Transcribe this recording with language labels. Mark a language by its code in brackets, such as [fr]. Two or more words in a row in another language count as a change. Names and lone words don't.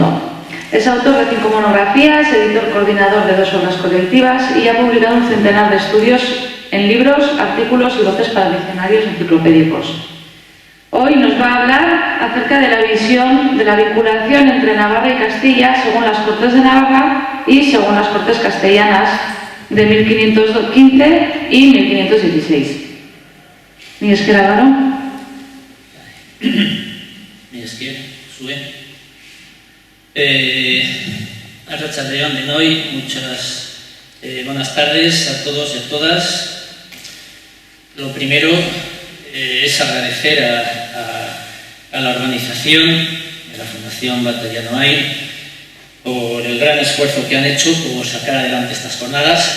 [es] Es autor de 5 monografías, editor coordinador de 2 obras colectivas y ha publicado un centenar de estudios en libros, artículos y voces para diccionarios enciclopédicos. Hoy nos va a hablar acerca de la visión de la vinculación entre Navarra y Castilla según las Cortes de Navarra y según las Cortes castellanas de 1515 y 1516. [eu] Mila esker, Álvaro. Mila esker, zuen. Arratsalde-on denoi, [es] muchas buenas tardes a todos y a todas. Lo primero es agradecer a la organización de la Fundación Batalla No Hay por el gran esfuerzo que han hecho por sacar adelante estas jornadas.